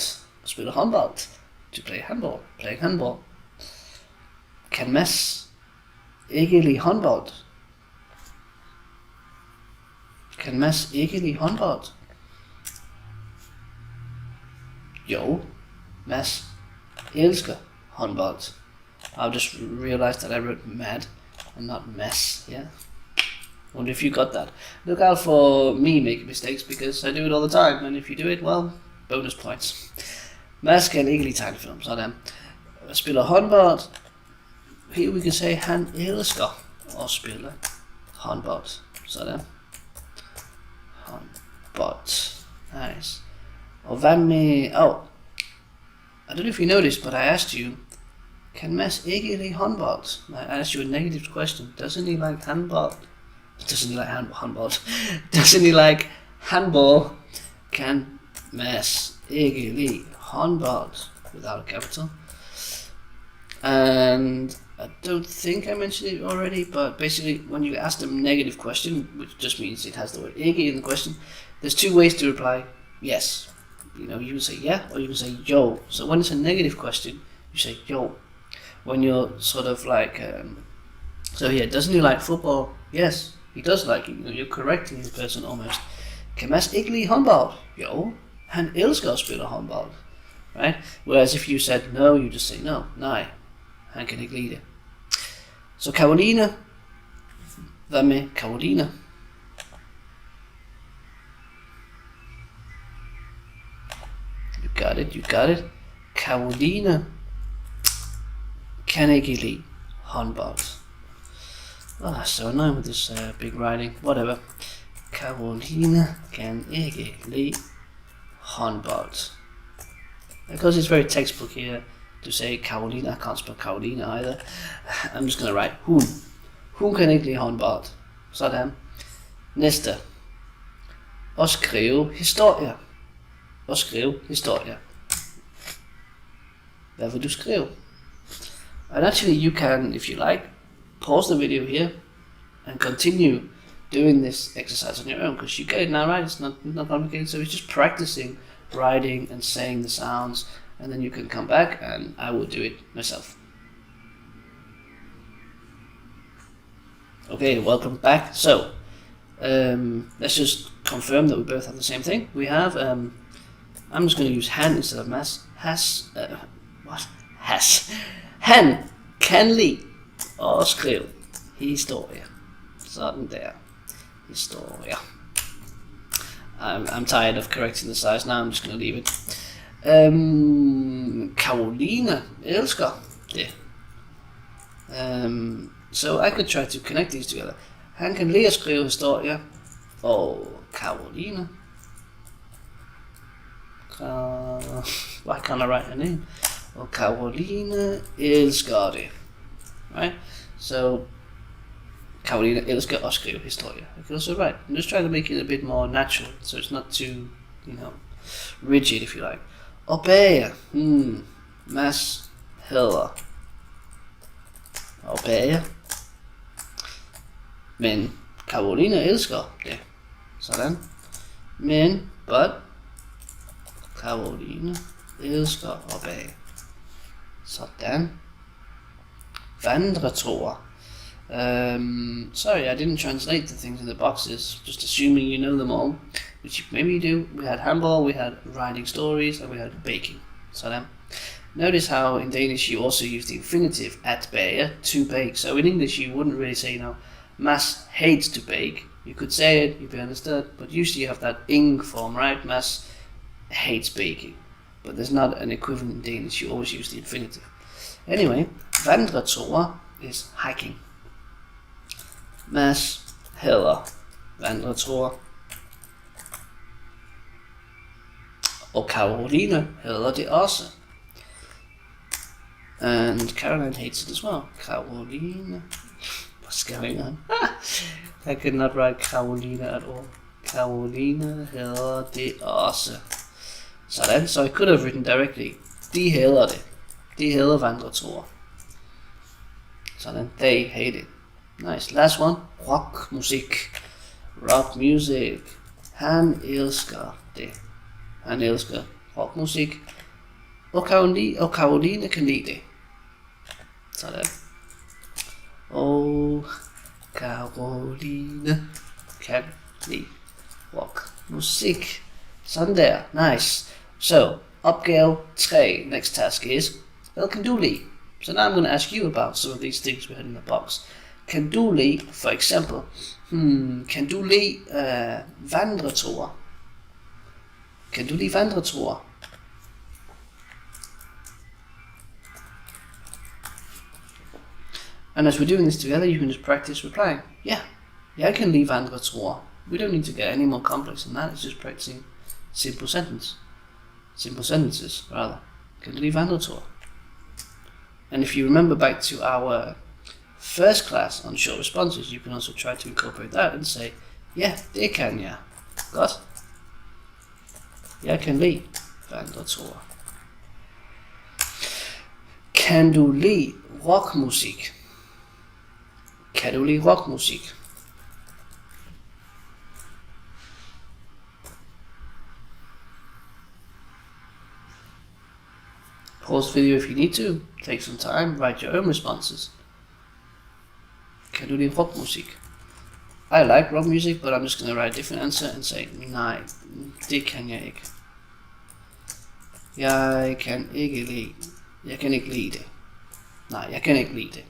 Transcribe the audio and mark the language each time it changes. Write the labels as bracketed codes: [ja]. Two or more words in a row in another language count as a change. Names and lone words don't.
[da] Spille håndbold. [en] To play handball. Playing handball. [da] Kan Mads ikke lide håndbold? Kan Mads ikke lide håndbold? Jo, Mads elsker håndbold. [en] I've just realized that I wrote mad and not mess. Yeah. Wonder if you got that. Look out for me making mistakes because I do it all the time, and if you do it, well, bonus points. [da] Mads kan ikke lide tegnefilm, sådan. Spiller håndbold. [en] Here we can say, [da] han elsker at spille håndbold. Sådan. Håndbold. Nice. Og hvad med... [en] Oh. I don't know if you noticed, but I asked you, can Mads [da] ikke lide håndbold? [en] I asked you a negative question. Doesn't he like handball? Doesn't he like handball? Doesn't he like handball? [da] Can Mads ikke lide håndbold? [en] Without a capital. And I don't think I mentioned it already, but basically when you ask them a negative question, which just means it has the word ikke in the question, there's 2 ways to reply yes. You know, you can say yeah or you can say yo. So when it's a negative question, you say yo. When you're sort of like, so yeah, doesn't he like football? Yes, he does like it. You know, you're correcting the person almost. [da] Kan Mads ikke lide håndbold? Jo, han elsker at spille håndbold. [en] Right? Whereas if you said no, you just say no, [da] nej. Han kan ikke lide det. Så Caroline. Hvad med Caroline? [en] You got it. [da] Caroline kan ikke lide håndbold. [en] So annoying with this big writing. Whatever. [da] Caroline kan ikke lide håndbold. [en] Because it's very textbook here to say Caroline. I can't spell Caroline either. I'm just gonna write hun. [da] Hun kan ikke lide håndbold. Sådan. Næste. Og skrive historier. Og skrive historier. Hvad vil du skrive? [en] And actually you can, if you like, pause the video here and continue doing this exercise on your own, because you get it now, right? It's not complicated. So it's just practicing writing and saying the sounds, and then you can come back and I will do it myself. Okay, welcome back. So let's just confirm that we both have the same thing. We have I'm just going to use han instead of mas. Has. [da] Han kan lide og skrive historie. Sådan der. Historie. [en] I'm tired of correcting the size now. I'm just going to leave it. [da] Caroline elsker det. [en] So I could try to connect these together. [da] Han kan lide at skrive historier. Og Caroline. [en] Why can't I write her name? [da] Og Caroline elsker det. [en] Right? [da] So Caroline elsker at skrive historier. [en] I can also write. I'm just trying to make it a bit more natural, so it's not too, rigid, if you like. [da] Og bager. Mads hader og bager. Men Caroline elsker det. Sådan. Men, but Caroline elsker at bage. Sådan. Vandreture. [en] Sorry, I didn't translate the things in the boxes, just assuming you know them all, which maybe you do. We had handball, we had writing stories, and we had baking. [da] Sådan. [en] Notice how in Danish you also use the infinitive [da] at bage, [en] to bake. So in English you wouldn't really say, Mads hates to bake. You could say it, you'd be understood, but usually you have that ing form, right? Mads hates baking. But there's not an equivalent in Danish, you always use the infinitive. Anyway, vandreture is hiking. [da] Mads hader vandreture. Og Caroline hader det også. [en] And Caroline hates it as well. Caroline. What's going on? I could not write Caroline at all. [da] Caroline hader det også. Sådan, [en] so I could have written directly. [da] De hader det. De hader vandreture. Sådan, [en] they hate it. Nice. Last one. [da] Rock musik. [en] Rock music. [da] Han elsker det. Han elsker rock musik. Og Caroline kan lide det. Sådan. Og Caroline kan lide rock musik. Sådan der. [en] Nice. So, opgave 3. Next task is, well, can [da] du lide? [en] So now I'm going to ask you about some of these things we had in the box. [da] Kan du lide, [en] for example, [da] kan du lide vandreture? Kan du lide vandreture? [en] And as we're doing this together, you can just practice replying. Yeah, I can [da] lide vandreture. [en] We don't need to get any more complex than that. It's just practicing simple sentences, rather. [da] Kan du lide vandreture? [en] And if you remember back to our first class on short responses, you can also try to incorporate that and say, yeah, [da] det kan jeg godt. Jeg kan lide vandreture. Kan du lide rockmusik? Kan du lide rockmusik? [en] Pause the video if you need to. Take some time, write your own responses. [da] Kan du lide rockmusik? [en] I like rock music, but I'm just going to write a different answer and say, [da] nej, det kan jeg ikke. Jeg kan ikke lide det. Nej, jeg kan ikke lide det.